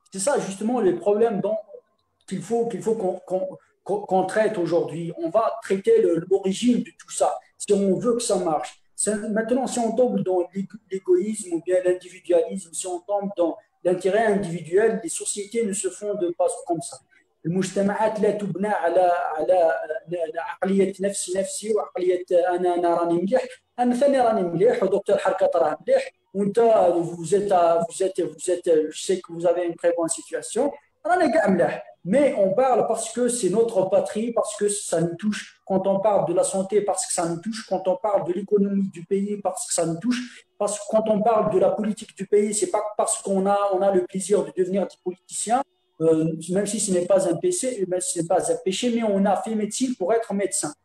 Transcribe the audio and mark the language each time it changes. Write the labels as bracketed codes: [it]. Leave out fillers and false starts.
[fr] C'est ça justement les problèmes qu'il faut qu'on traite aujourd'hui. On va traiter l'origine de tout ça, si on veut que ça marche. Maintenant, si on tombe dans l'égoïsme ou bien l'individualisme, si on tombe dans l'intérêt individuel, les sociétés ne se fondent pas comme ça. [ar] المجتمعات لا تبنى على عقليه نفسي وعقليه انا راني مليح، انا ثاني راني مليح ودكتور حركات راه مليح وانت [fr] vous êtes je sais que vous avez une très bonne situation [ar] راني كاع مليح. [fr] Mais on parle parce que c'est notre patrie, parce que ça nous touche. Quand on parle de la santé, parce que ça nous touche. Quand on parle de l'économie du pays, parce que ça nous touche. Parce que quand on parle de la politique du pays, c'est pas parce qu'on a le plaisir de devenir des politiciens. Même si ce n'est pas un péché, mais on a fait médecine pour être médecin.